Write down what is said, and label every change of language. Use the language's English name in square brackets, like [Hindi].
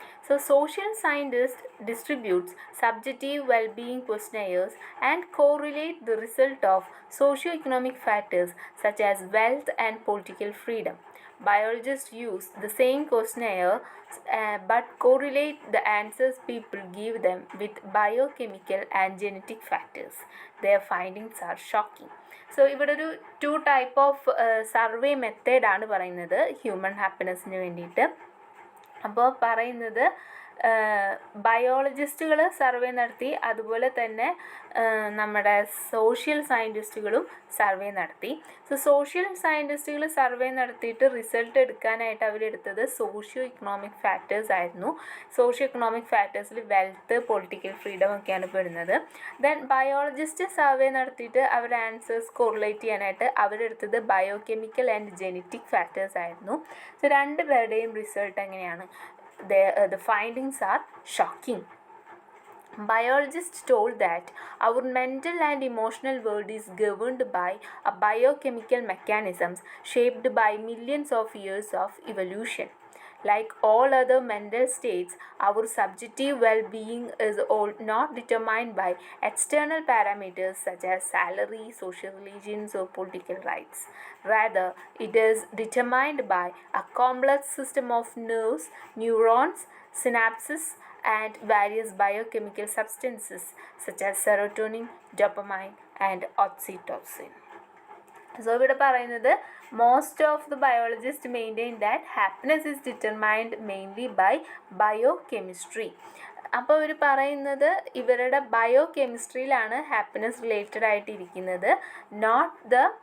[English] So social scientists distributes subjective well-being questionnaires and correlate the result of socio-economic factors such as wealth and political freedom. Biologists use the same questionnaire but correlate the answers people give them with biochemical and genetic factors. Their findings are shocking. [Malayalam] So ഇവിടെ ഒരു 2 type of survey മെത്തേഡാണ് പറയുന്നത് human ഹാപ്പിനെസ്സിന് വേണ്ടിയിട്ട്. അപ്പോൾ പറയുന്നത് ബയോളജിസ്റ്റുകൾ survey നടത്തി, അതുപോലെ തന്നെ നമ്മുടെ സോഷ്യൽ സയൻറ്റിസ്റ്റുകളും സർവേ നടത്തി. സോ സോഷ്യൽ സയൻറ്റിസ്റ്റുകൾ സർവേ നടത്തിയിട്ട് റിസൾട്ട് എടുക്കാനായിട്ട് അവരെടുത്തത് സോഷ്യോ ഇക്കണോമിക് ഫാക്ടേഴ്സ് ആയിരുന്നു. Socio economic ഫാക്ടേഴ്സിൽ wealth, political freedom ഒക്കെയാണ് പെടുന്നത്. ദെൻ ബയോളജിസ്റ്റ് സർവേ നടത്തിയിട്ട് അവരുടെ ആൻസേഴ്സ് കോറിലേറ്റ് ചെയ്യാനായിട്ട് അവരെടുത്തത് ബയോകെമിക്കൽ ആൻഡ് ജെനറ്റിക് ഫാക്ടേഴ്സ് ആയിരുന്നു. സോ രണ്ട് പേരുടെയും റിസൾട്ട് എങ്ങനെയാണ്? [English] The findings are shocking. Biologists told that our mental and emotional world is governed by a biochemical mechanisms shaped by millions of years of evolution. Like all other mental states, our subjective well-being is not determined by external parameters such as salary, social religions, or political rights. Rather, it is determined by a complex system of nerves, neurons, synapses, and various biochemical substances such as serotonin, dopamine, and oxytocin. So [Malayalam] ഇവിടെ പറയുന്നത് [English] Most of the biologist maintain that happiness is determined mainly by biochemistry. [Malayalam] അപ്പോൾ ഇവർ പറയുന്നത് ഇവരുടെ ബയോകെമിസ്ട്രിയിലാണ് happiness related ആയിട്ടിരിക്കുന്നത്, not the